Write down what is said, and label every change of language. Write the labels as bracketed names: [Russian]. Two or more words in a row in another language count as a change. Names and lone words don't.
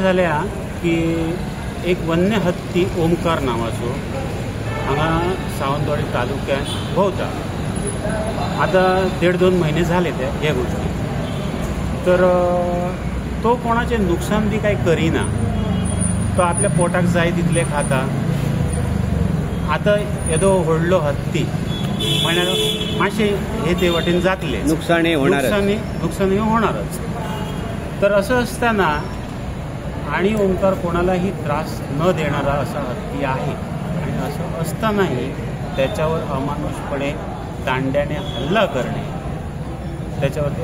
[Konkani] जालें की एक वन्य हत्ती ओमकार नांवाचो हांगा सावंतवाडी तालुक्यांत भोंवता आतां 1.5-2 म्हयने जाले हे गोष्टी तर तो कोणाचें नुकसान बी कांय करिना तो आपल्या पोटाक जाय तितले खाता आतां येदो व्हडलो हत्ती म्हळ्यार मातशें हे ते वाटेन जातले नुकसाणी [Marathi] होणारच तर असं असताना आणि ओंकार कोणालाही त्रास न देणारा असा हत्ती आहे आणि असं असतानाही त्याच्यावर अमानुषपणे दांड्याने हल्ला करणे त्याच्यावरती